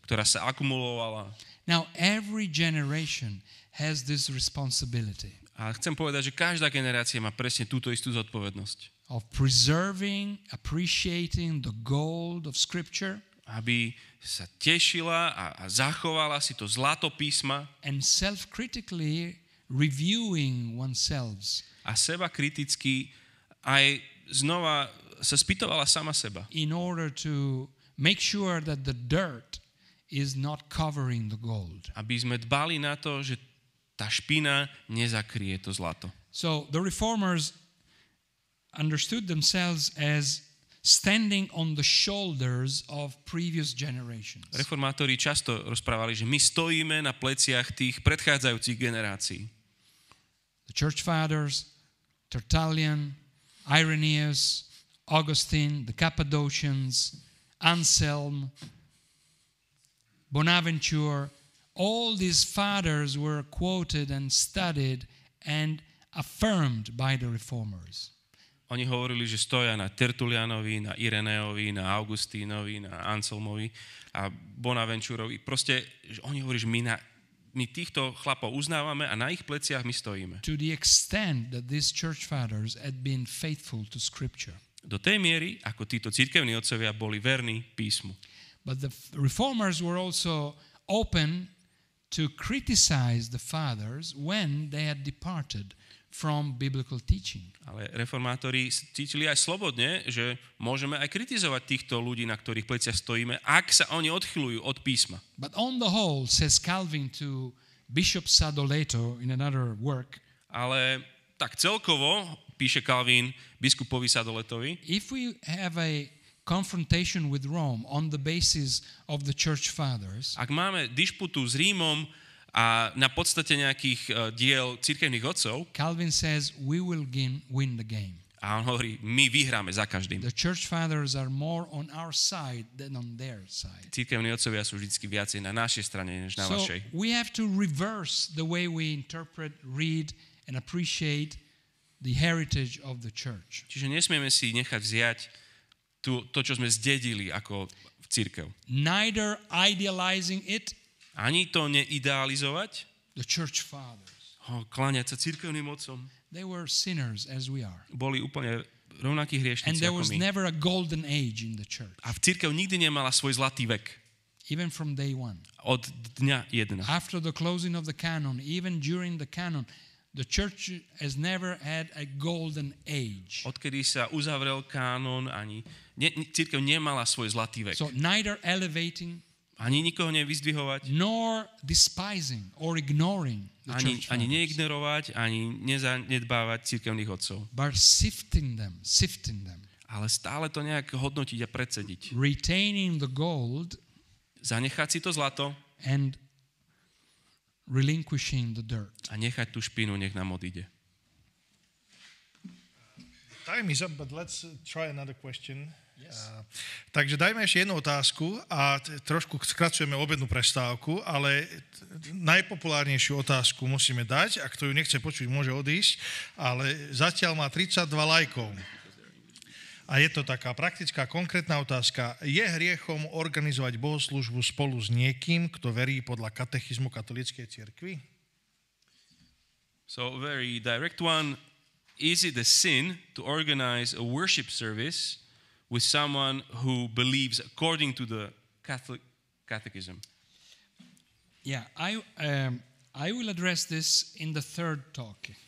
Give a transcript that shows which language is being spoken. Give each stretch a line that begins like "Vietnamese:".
Slovak: Ktorá sa akumulovala.
English: Now every generation has this responsibility.
Slovak: A chcem povedať, že každá generácia má presne túto istú zodpovednosť.
English: Of preserving, appreciating the gold of Scripture.
Slovak: Aby sa tešila a zachovala si to zlato písma.
English: And self-critically reviewing oneself.
Slovak: A seba kriticky aj znova sa spýtovala sama seba.
English: In order to make sure that the dirt is not covering the gold.
Slovak: Aby sme dbali na to, že tá špina nezakrie to zlato.
English: So the reformers understood themselves as standing on the shoulders of previous generations.
Slovak: Reformátori často rozprávali, že my stojíme na pleciach tých predchádzajúcich generácií.
English: The church fathers, Tertullian, Irenaeus, Augustine, the Cappadocians, Anselm, Bonaventure, all these fathers were quoted and studied and affirmed by the reformers.
Slovak: Oni hovorili, že stoja na Tertulianovi, na Ireneovi, na Augustínovi, na Anselmovi a Bonaventurovi. Proste, že oni hovorili, že my my týchto chlapov uznávame a na ich pleciach my stojíme.
English: To the extent that these church fathers had been faithful to Scripture.
Slovak: Do tej miery, ako títo cirkevní otcovia boli verní písmu.
English: But the reformers were also open to criticize the fathers when they had departed from biblical teaching.
Slovak: Ale reformátori cítili aj slobodne, že môžeme aj kritizovať týchto ľudí, na ktorých pleciach stojíme, ak sa oni odchyľujú od písma.
English: But on the whole, says Calvin to Bishop Sadoleto in another work,
Slovak: Ale tak celkovo, píše Calvin biskupovi Sadoletovi,
English: if we have a confrontation with Rome on the basis of the church fathers,
Slovak: ak máme dišputu s Rímom a na podstate nejakých diel cirkevných otcov,
English: Calvin says we will win the game.
Slovak: a on hovorí, my vyhráme za každým.
English: The church fathers are more on our side than on their side.
Slovak: Cirkevní otcovia sú vždy viacej na našej strane, než na
English: So
Slovak: vašej.
English: we have to reverse the way we interpret, read, and appreciate the heritage of the church.
Slovak: Čiže nesmieme si nechať vziať to, čo sme zdedili ako v cirkev.
English: Neither idealizing it,
Slovak: Ani to neidealizovať,
English: the church fathers.
Slovak: kláňať sa cirkevným otcom.
English: They were sinners as we are.
Slovak: Boli úplne rovnakí
English: And
Slovak: hriešnici
English: there
Slovak: ako
English: was
Slovak: my.
English: never a golden age in the church,
Slovak: A v cirkev nikdy nemala svoj zlatý vek.
English: even from day one.
Slovak: Od dňa jedna.
English: After the closing of the canon, even during the canon, the church has never had a golden age.
Slovak: Odkedy sa uzavrel kánon, cirkev nemala svoj zlatý vek.
English: So neither elevating
Slovak: Ani nikoho nevyzdvihovať,
English: nor despising or ignoring the church
Slovak: ani
English: fathers,
Slovak: neignorovať, ani nezanedbávať cirkevných otcov.
English: but sifting them,
Slovak: Ale stále to nejak hodnotiť a predsediť.
English: retaining the gold
Slovak: Zanechať si to zlato
English: and relinquishing the dirt.
Slovak: a nechať tú špinu, nech nám odíde.
English: Time is up, but let's try another question.
Slovak: Takže dajme ešte jednu otázku a trošku skracujeme obednú prestávku, ale najpopulárnejšiu otázku musíme dať. A kto ju nechce počuť, môže odísť, ale zatiaľ má 32 lajkov. A je to taká praktická, konkrétna otázka. Je hriechom organizovať bohoslúžbu spolu s niekým, kto verí podľa katechizmu katolíckej cirkvi?
English: So, very direct one. Is it a sin to organize a worship service with someone who believes according to the Catholic catechism? Yeah, I will address this in the third talk.